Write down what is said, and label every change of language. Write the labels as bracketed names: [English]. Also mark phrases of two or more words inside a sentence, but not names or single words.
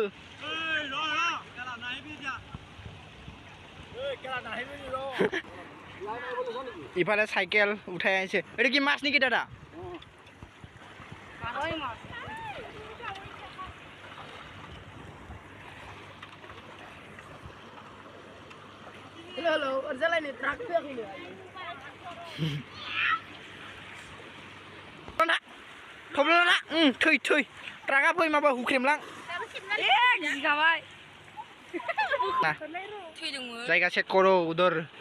[Assamese] ইফালে চাইকেল উঠাইছে এটা কি মাছ নেকি দাদা [Bodo] हेलो ओरजालायनो ट्राक फैयाखैनो थै ट्राकआ फै माबा हुख्रेमलां गिगाबाय [Hindi] Nah, जायगा सेट करो उधर